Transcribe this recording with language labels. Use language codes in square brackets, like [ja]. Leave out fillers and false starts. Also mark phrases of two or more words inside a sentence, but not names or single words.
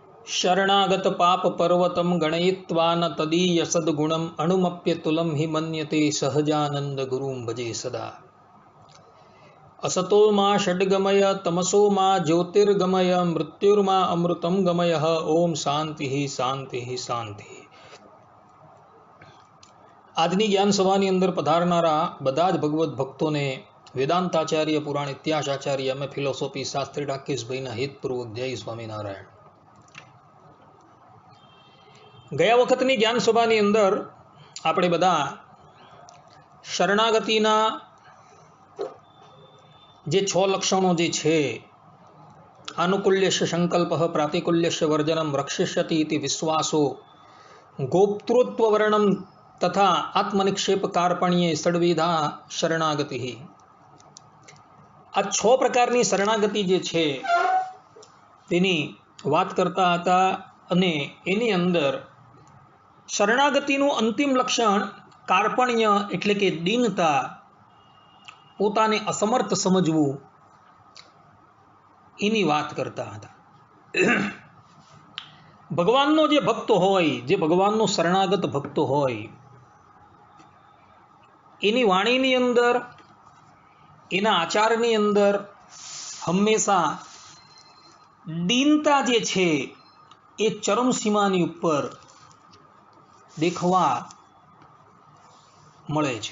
[sa] शरणागत पाप पर्वतम गणयित्वा न तदीय सद्गुणम अणुमप्यतुलम हि मन्यते सहजानंद गुरुं भजे सदा। असतो मा षड्गमय तमसो मा ज्योतिर्गमय मृत्युर्मा अमृतम गमय। ओम शांति शांति शांति। [gu] આજની જ્ઞાન સભાની અંદર પધારનારા બધા જ ભગવત ભક્તોને વેદાંતાચાર્ય પુરાણ ઇતિહાસ આચાર્ય અમે ફિલોસોફી શાસ્ત્રી ડાકેશભાઈના હિતપૂર્વક જય સ્વામિનારાયણ। ગયા વખતની જ્ઞાન સભાની અંદર આપણે બધા શરણાગતિના જે 6 લક્ષણો જે છે, [sa] આનુકૂલ્યસ્ય સંકલ્પઃ પ્રાતિકૂલ્યસ્ય વર્જનમ રક્ષિષ્યતિ ઇતિ વિશ્વાસો गोप्तृत्व वर्णम तथा आत्मनिक्षेप कार्पण्ये षड्विधा शरणागति। [gu] આ 6 પ્રકારની શરણાગતિ જે છે તેની વાત કરતા હતા અને એની અંદર શરણાગતિનું અંતિમ લક્ષણ કાર્પણ્ય એટલે કે દીનતા, પોતાને અસમર્થ સમજવું, એની વાત કરતા હતા। ભગવાનનો જે ભક્ત હોય, જે ભગવાનનો શરણાગત ભક્ત હોય, એની વાણીની અંદર, એના આચારની અંદર હમેશા દીનતા જે છે એ ચરમ સીમાની ઉપર દેખવા મળે છે।